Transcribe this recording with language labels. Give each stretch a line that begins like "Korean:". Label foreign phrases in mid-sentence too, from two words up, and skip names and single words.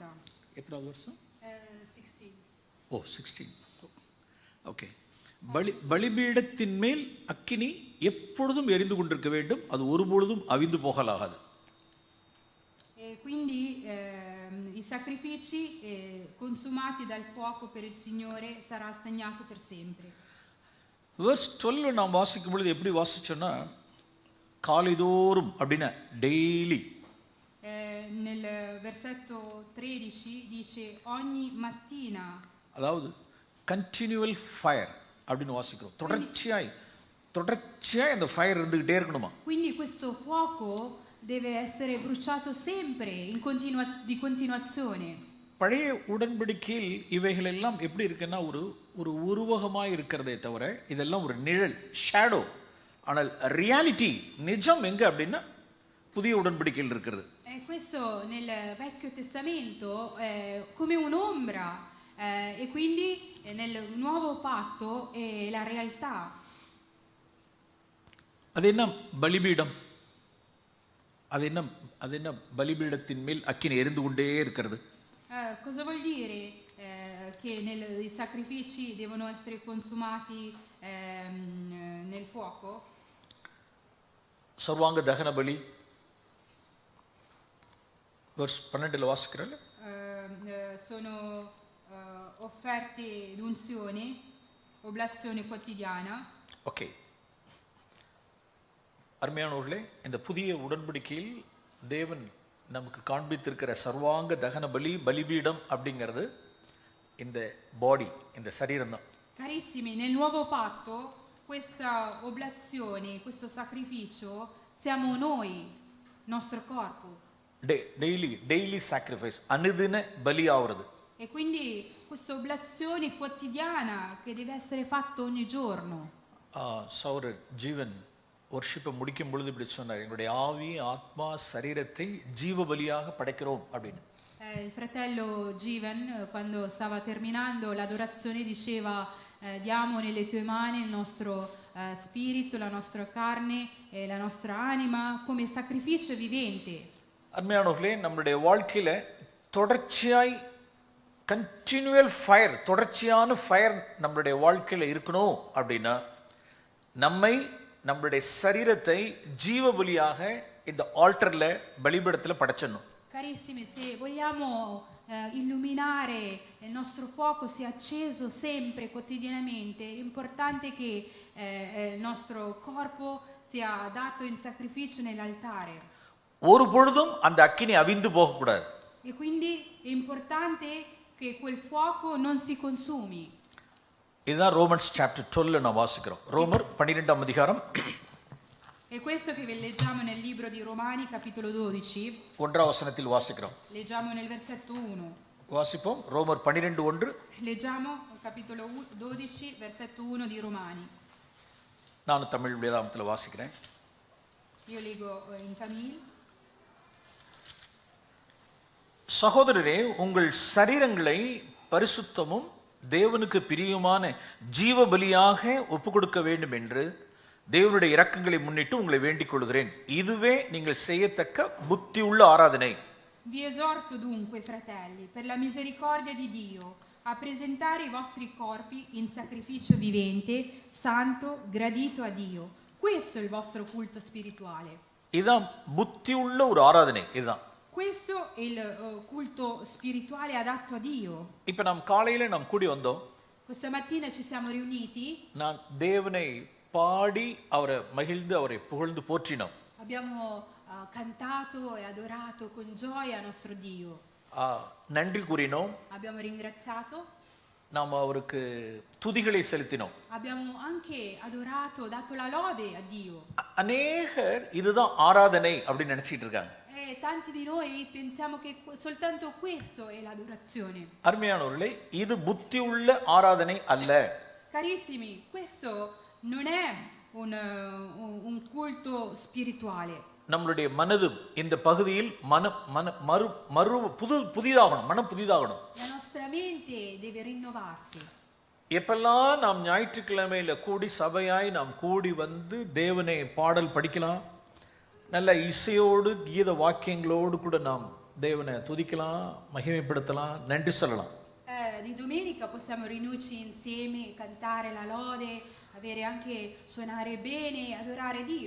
Tamil: எத்தனாவது வருஷம்? 16. ஓ 16. ஓகே. பலிபீடத்தின் மேல் அக்கினி எப்பொழுதும் எரிந்து கொண்டிருக்க வேண்டும், அது ஒருபொழுதும் அவிந்து போகலாகாது.
Italian: Quindi i sacrifici consumati dal fuoco per il Signore sarà assegnato per sempre.
Tamil: verse 12 நாம் வாசிக்கும் பொழுது எப்படி வாசிச்சோன்னா காலைதோறும் அப்படின்னா டெய்லி.
Italian: Nel versetto 13 dice ogni mattina.
Tamil: அதாவது
English: continual fire
Tamil: அப்படின்னு வாசிக்கிறோம். தொடர்ச்சியாய் அந்த ஃபயர் இருந்துகிட்டே இருக்கணுமா.
Italian: Quindi questo fuoco deve essere bruciato sempre di continuazione.
Tamil: பழைய உடன்படிக்கையில் இவைகள் எல்லாம் எப்படி இருக்குன்னா ஒரு உருவகமாய் இருக்கிறதே தவிர இதெல்லாம் ஒரு நிழல், ஷேடோ. ஆனால் ரியாலிட்டி நிஜம் எங்க அப்படின்னா புதிய உடன்படிக்கையில் இருக்கிறது.
Italian: Questo nel Vecchio Testamento è come un'ombra e quindi nel nuovo patto è la realtà.
Tamil: அது என்ன பலிபீடம், அது என்ன பலிபீடத்தின் மேல் அக்கினி எரிந்து கொண்டே இருக்கிறது.
Italian: Cosa vuol dire che i sacrifici devono essere consumati nel fuoco?
Tamil: சர்வாங்க தகன பலி verse 12 வாசிக்கிறோம்.
Italian: Sono offerte d'unzione, oblazione quotidiana.
Tamil: ஓகே. அருமையானவர்களே, இந்த புதிய உடன்படிக்கையில் தேவன் நமக்கு காண்பித்திருக்கிற சர்வாங்க தகன பலிபீடம் அப்படிங்கிறது இந்த பாடி, இந்த சரீரம் தான்.
Italian: Carissimi, nel nuovo patto questa oblazione, questo sacrificio siamo noi, nostro corpo.
English: daily sacrifice,
Tamil: அனுதின பலி ஆகிறது.
Italian: E quindi questa oblazione quotidiana che deve essere fatta ogni giorno.
Tamil: சௌரர் ஜீவன் ஒர்ஷிப்பை முடிக்கும் பொழுது இப்படி சொன்னார், எங்களுடைய ஆவி ஆத்மா சரீரத்தை ஜீவ பலியாக படைக்கிறோம் அப்படின்னு.
Italian: Il fratello Jivan, quando stava terminando l'adorazione, diceva diamo nelle tue mani il nostro spirito, la nostra carne e la nostra anima come sacrificio vivente.
Tamil: அருமையானவர்களே, நம்முடைய வாழ்க்கையில தொடர்ச்சியாய்
English: continual fire,
Tamil: தொடர்ச்சியான ஃபயர் நம்மளுடைய வாழ்க்கையில இருக்கணும் அப்படின்னா நம்மளுடைய சரீரத்தை ஜீவ பலியாக இந்த ஆல்டர்ல பலிபீடத்துல படைச்சிடணும்.
Italian: Carissimi, se vogliamo illuminare il nostro fuoco sia acceso sempre, quotidianamente, è importante che il nostro corpo sia dato in sacrificio nell'altare.
Tamil: ஒரு பொழுதும் அந்த அக்கினி அவிந்து போக கூடாது.
Italian: E quindi è importante che quel fuoco non si consumi.
Tamil: இதுதான் ரோமன்ஸ் சாப்டர் 12 நான் வாசிக்கிறோம். ரோமர் 12ஆம் அதிகாரம்.
Italian: È questo che leggiamo nel libro di Romani, capitolo 12.
Tamil: 1ஆம் வசனத்தில் வாசிக்கிறோம்.
Italian: Leggiamo nel versetto 1.
Tamil: வாசிப்போம். ரோமர் 12:1.
Italian: Leggiamo capitolo 12, versetto 1 di Romani.
Tamil: நான் தமிழ் வேதாகமத்தில் வாசிக்கிறேன்.
Italian: Io leggo in famiglia.
Tamil: சகோதரரே, உங்கள் சரீரங்களை பரிசுத்தமும் தேவனுக்கு பிரியமான ஜீவ பலியாக ஒப்பு கொடுக்க வேண்டும் என்று தேவனுடைய இரக்கங்களை முன்னிட்டு உங்களை வேண்டிக் கொள்கிறேன். இதுவே நீங்கள் செய்யத்தக்க புத்தி உள்ள ஆராதனை.
Italian: Vi esorto dunque, fratelli, per la misericordia di Dio, a presentare i vostri corpi in sacrificio vivente, santo, gradito a Dio. Questo è il vostro culto spirituale.
Tamil: இதுதான் புத்தி உள்ள ஒரு ஆராதனை. இதுதான்
Italian: Questo è il culto spirituale adatto a Dio.
Tamil: இப்ப நாம் காலையில நாம் கூடி வந்தோம்.
Italian: Questa mattina ci siamo riuniti.
Tamil: நான் தேவனை பாடி அவரை மகிழ்ந்து அவரை புகழ்ந்து போற்றினோம்.
Italian: Abbiamo cantato e adorato con gioia nostro Dio.
Tamil: நன்றி கூறினோம்.
Italian: Abbiamo ringraziato.
Tamil: நாம் அவருக்கு துதிகளை செலுத்தினோம்.
Italian: Abbiamo anche adorato, dato la lode a Dio.
Tamil: அநேகர் இதுதான் ஆராதனை அப்படின்னு நினைச்சிட்டு இருக்காங்க.
Italian: E tanti di noi pensiamo che soltanto questo è l'adorazione.
Tamil: அருமையானவர்களே, இது புத்தி உள்ள ஆராதனை அல்ல.
Italian: Carissimi, questo non è un culto spirituale.
Tamil: நம்மளுடைய மனது இந்த பகுதியில் புதிதாகணும், மனம் புதிதாகணும்.
Italian: La nostra mente deve rinnovarsi.
Tamil: எப்பெல்லாம் நாம் ஞாயிற்றுக்கிழமையில கூடி சபையாய் நாம் கூடி வந்து தேவனை பாடல் படிக்கலாம், நல்ல இசையோடு கீத வாக்கியங்களோடு கூட நாம் தேவனை துதிக்கலாம், மகிமைப்படுத்தலாம், நன்றி சொல்லலாம்.
Italian: Di domenica possiamo riunirci insieme, cantare la lode, avere anche suonare bene, adorare Dio.